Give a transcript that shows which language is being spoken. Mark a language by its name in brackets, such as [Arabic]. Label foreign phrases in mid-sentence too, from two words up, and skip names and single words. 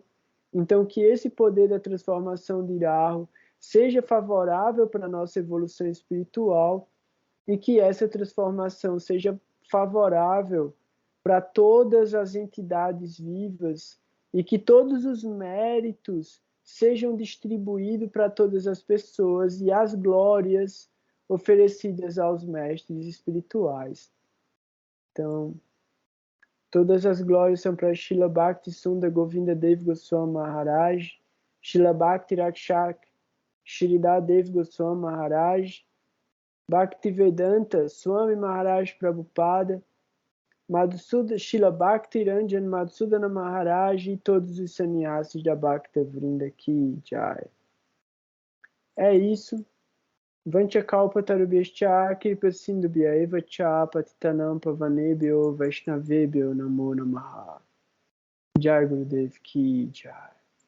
[Portuguese] Então, que esse poder da transformação de Rahu seja favorável para a nossa evolução espiritual e que essa transformação seja favorável para todas as entidades vivas e que todos os méritos sejam distribuídos para todas as pessoas e as glórias oferecidas aos mestres espirituais. Então, todas as glórias são para Srila Bhakti Sundar Govinda Dev Goswami Maharaj, Srila Bhakti Rakshak Shridhar Dev Goswami Maharaj, Bhaktivedanta Swami Maharaj Prabhupada, Srila Bhakti Ranjan Madhusudana Maharaj e todos os sannyasis da Bhakta Vrinda aqui, Jai. É isso. [Sanskrit] वाञ्छाकल्प तरुभ्यश्च कृपा सिन्धुभ्य एव च पतितानां पावनेभ्यो वैष्णवेभ्यो नमो नमः. [Hindi] जय गुरुदेव की जय.